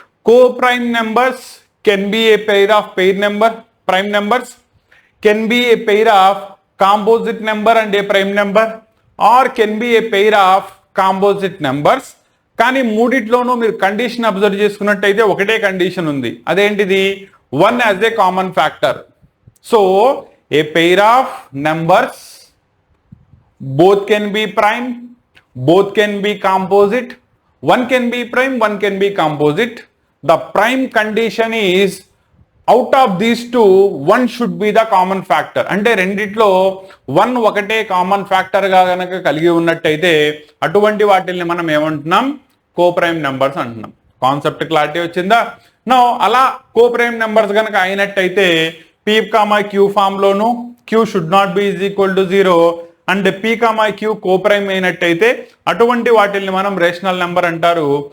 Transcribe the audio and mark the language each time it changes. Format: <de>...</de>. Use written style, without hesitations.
<en>Coprime numbers can be a pair of prime numbers, can be a pair of composite number and a prime number, or can be a pair of composite numbers.</en> <te>కానీ మూడిట్లోనూ మీరు condition observe చేసుకున్నట్టయితే ఒకటే condition ఉంది. అదేంటిది?</te> <en>1 as a common factor. So a pair of numbers both can be prime, both can be composite, one can be prime, one can be composite. The prime condition is out of these two, one should be the common factor.</en> <te>అంటే రెండిట్లో 1 ఒకటే common factor గా కనుక కలిగి ఉన్నట్టయితే అటువంటి వాటిల్ని మనం ఏమంటున్నాం? కో ప్రైమ్ నెంబర్స్ అంటున్నాం. కాన్సెప్ట్ క్లారిటీ వచ్చిందా? నో అలా కో ప్రైమ్ నెంబర్స్ కనుక అయినట్టయితే P, Q form loan</te> <en>Q should not be is equal to 0</en> <te>and P, Q coprime అయినట్టయితే అటువంటి వాటిల్ని మనం రేషనల్ నెంబర్ అంటారు.</te>